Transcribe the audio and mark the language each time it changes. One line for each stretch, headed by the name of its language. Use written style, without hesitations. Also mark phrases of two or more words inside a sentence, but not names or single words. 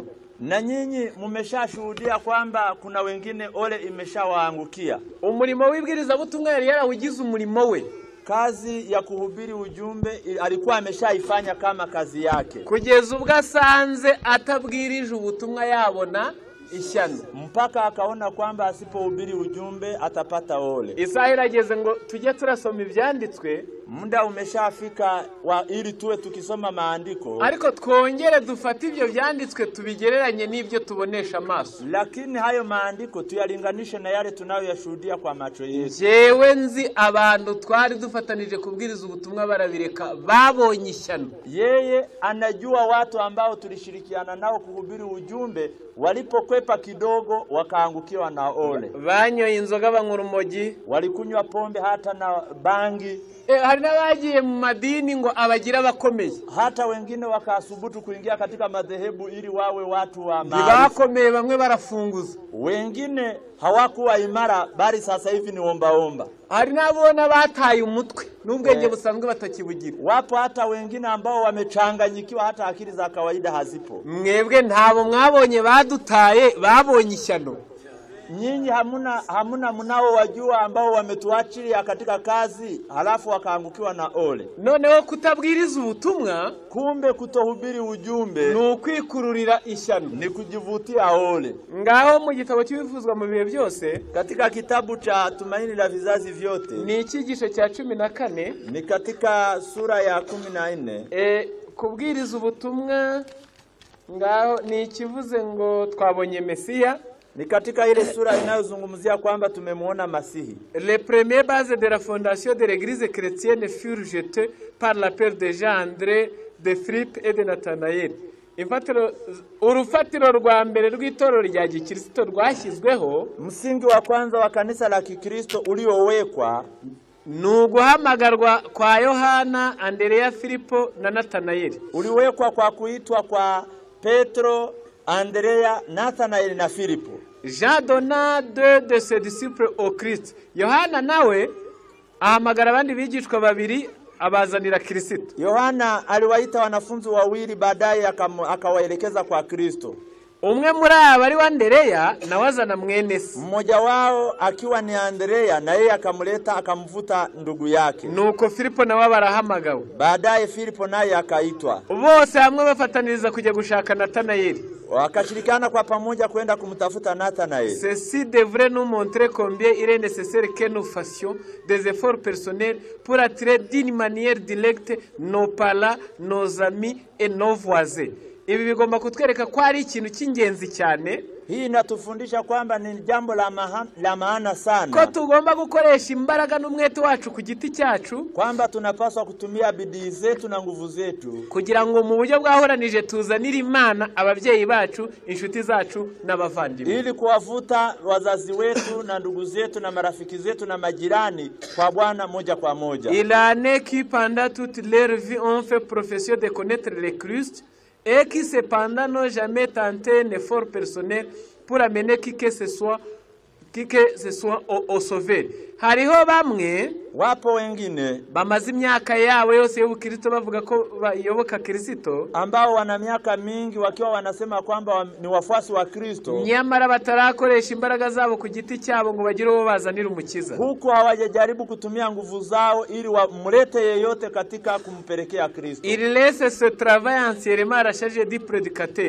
Swahili: Na nyinyi mumeshashuhudia kwamba kuna wengine ole imeshawaangukia.
Kinyarwanda: Umurimo w'ibwiriza butumwa yari yarawugize umurimo we.
Swahili: Kazi ya kuhubiri ujumbe alikuwa ameshaifanya kama kazi yake,
Kinyarwanda: kugeza ubwo asanze atabwirije ubutumwa yabona ishyano,
Swahili: mpaka akaona kwamba asipohubiri ujumbe atapata ole.
Kinyarwanda: Isaha irageze ngo tujye turasoma ibyanditswe.
Swahili: Muda umeshafika ili tuwe tukisoma maandiko,
Kinyarwanda: ariko twongere dufate ibyo byanditswe tubigereranye n'ibyo tubonesha amaso.
Swahili: Lakini hayo maandiko tuyalinganishe na yale tunayoyashuhudia kwa macho yetu.
Kinyarwanda: Jewe nzi abantu twari dufatanije kubwiriza ubutumwa barabireka babonye ishyano.
Swahili: Yeye anajua watu ambao tulishirikiana nao kuhubiri ujumbe walipokwepa kidogo wakaangukiwa na ole.
Kinyarwanda: Banyoye inzoga banywa urumogi,
Swahili: walikunywa pombe hata na bangi.
Kinyarwanda: Hari n'abagiye mu madini ngo abagira bakomeye,
Swahili: hata wengine wakasubutu kuingia katika madhehebu ili wawe watu wa maana.
Kinyarwanda: Bakomeye bamwe barafunguza,
Swahili: wengine hawakuwa imara bali sasa hivi ni omba.
Kinyarwanda: Hari n'abona bataye umutwe n'ubwenge busanzwe batakibugira.
Swahili: Wapo hata wengine ambao wamechanganyikiwa hata akili za kawaida hazipo.
Kinyarwanda: Mwebwe ntabo mwabonye badutaye babonye ishyano.
Swahili: Nyinyi hamuna mnao wajua ambao wametuachilia katika kazi halafu wakaangukiwa na ole.
Kinyarwanda: Noneho kutabwiriza ubutumwa,
Swahili: kumbe kutohubiri ujumbe
Kinyarwanda: ni ukwikururira ishyano,
Swahili: ni kujivutia ole.
Kinyarwanda: Ngaho mu gitabo cy'ibivuzwa mu bihe byose,
Swahili: katika kitabu cha Tumaini la Vizazi Vyote,
Kinyarwanda: ni ikigisho cya 14,
Swahili: ni katika sura ya 14.
Kinyarwanda: Kubwiriza ubutumwa ngaho ni ikivuze ngo twabonye Mesiya.
Swahili: Ni katika ile sura inayozungumzia kwamba tumemuona Masihi.
French: Les premières bases de la fondation de l'église chrétienne furent jetées par la peur de Jean, André, de Philippe et de Nathanaël.
Kinyarwanda: urufatiro rwa mbere rw'itorero rya gikristo rwashyizweho,
Swahili: msingi wa kwanza wa kanisa la Kikristo uliowekwa
Kinyarwanda: ni uguhamagarwa kwa Yohana, Andereya, Filipo na Natanayeli.
Swahili: Uliwekwa kwa kuitwa kwa Petro, Andereya, Nathanaeli na Filipo.
French: Jean donna deux de ses disciples au Christ.
Kinyarwanda: Yohana nawe ahamagara abandi bigishwa babiri abazanira Kristo.
Swahili: Yohana aliwaita wanafunzi wawili, baadaye akawaelekeza kwa Kristo.
Kinyarwanda: Umwe muri aba ari wa Andereya na wazana mwene se.
Swahili: Mmoja wao akiwa ni Andereya, na yeye akamleta akamvuta ndugu yake.
Kinyarwanda: Nuko Filipo nawe barahamagawe.
Swahili: Baadaye Filipo naye akaitwa.
Kinyarwanda: Bose hamwe bafataniriza kujya gushaka Natanayeli.
Swahili: Wakashirikiana kwa pamoja kwenda kumtafuta Nathanaeli.
French: Ceci devrait nous montrer combien il est nécessaire que nous fassions des efforts personnels pour attirer d'une manière directe nos parents, nos amis et nos voisins.
Kinyarwanda: Ibi bigomba kutwereka ko ari ikintu cy'ingenzi cyane.
Swahili: Hii inatufundisha kwamba ni jambo la maana sana,
Kinyarwanda: ko tugomba gukoresha imbaraga n'umwete wacu ku giti cyacu,
Swahili: kwamba tunapaswa kutumia bidii zetu na nguvu zetu
Kinyarwanda: kugira ngo mu buryo bwahoranije tuzanire Imana ababyeyi bacu, inshuti zacu n'abavandimwe,
Swahili: ili kuwavuta wazazi wetu na ndugu zetu na marafiki zetu na majirani kwa Bwana moja kwa moja.
French: Il en est qui pendant toute leur vie ont fait profession de connaître le Christ et qui cependant n'ont jamais tenté un effort personnel pour amener qui que ce soit au sauveur.
Kinyarwanda: Hariho bamwe,
Swahili: wapo wengine
Kinyarwanda: bamaze imyaka yabo yose y'ubukristo bavuga ko bayoboka Kristo,
Swahili: ambao wana miaka mingi wakiwa wanasema kwamba ni wafuasi wa Kristo,
Kinyarwanda: nyamara batarakoresha imbaraga zabo ku giti cyabo ngo bagire uwo bazanira umukiza.
Swahili: Huko hawajajaribu kutumia nguvu zao ili wamlete yeyote katika kumpelekea Kristo.
French: Il laisse ce travail entièrement à la charge du prédicateur.